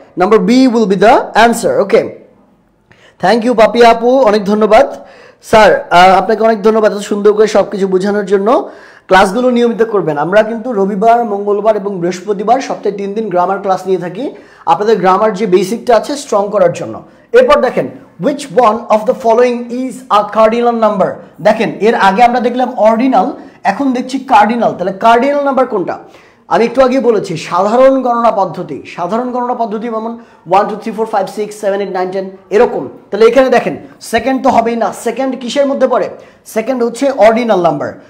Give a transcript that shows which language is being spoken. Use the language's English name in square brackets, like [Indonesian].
[English] Number B will be the answer. Okay, thank you [Bangla] পাপি আপু, অনেক ধন্যবাদ। স্যার আপনাকে অনেক ধন্যবাদ এত সুন্দর করে সব কিছু বোঝানোর জন্য। ক্লাসগুলো নিয়মিত করবেন। আমরা কিন্তু রবিবার, মঙ্গলবার এবং বৃহস্পতিবার সপ্তাহে 3 দিন গ্রামার ক্লাস নিয়ে থাকি, আপনাদের গ্রামার যে বেসিকটা আছে স্ট্রং করার জন্য। এরপর দেখেন [English] which one of the following is a cardinal number। [Bangla] দেখেন এর আগে আমরা দেখলাম অর্ডিনাল, এখন দেখছি কার্ডিনাল। তাহলে কার্ডিনাল নাম্বার কোনটা? আমি একটু আগে বলেছি সাধারণ গণনা পদ্ধতি। সাধারণ গণনা পদ্ধতি যেমন 1 2 3 4 5 6 7 8 9 10 এরকম। তাহলে এখানে দেখেন সেকেন্ড তো হবেই না। সেকেন্ড কিসের মধ্যে পড়ে? সেকেন্ড হচ্ছে অর্ডিনাল নাম্বার।